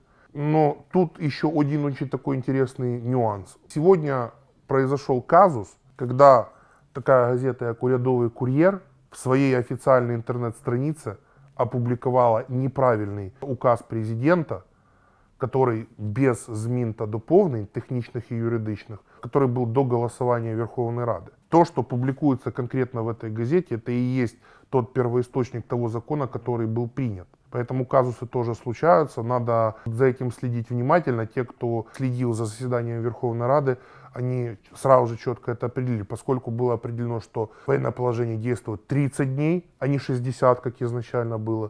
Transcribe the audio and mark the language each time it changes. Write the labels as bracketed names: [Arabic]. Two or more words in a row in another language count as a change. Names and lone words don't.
[Russian] Но тут еще один очень такой интересный нюанс. Сегодня произошел казус, когда такая газета, как «Урядовый курьер», в своей официальной интернет-странице опубликовала неправильный указ президента, который [Ukrainian] без змін та доповнень, технічних і юридичних, [Russian] который был до голосования Верховной Рады. То, что публикуется конкретно в этой газете, это и есть тот первоисточник того закона, который был принят. Поэтому казусы тоже случаются, надо за этим следить внимательно. Те, кто следил за заседанием Верховной Рады, они сразу же четко это определили, поскольку было определено, что военное положение действует 30 дней, а не 60, как изначально было.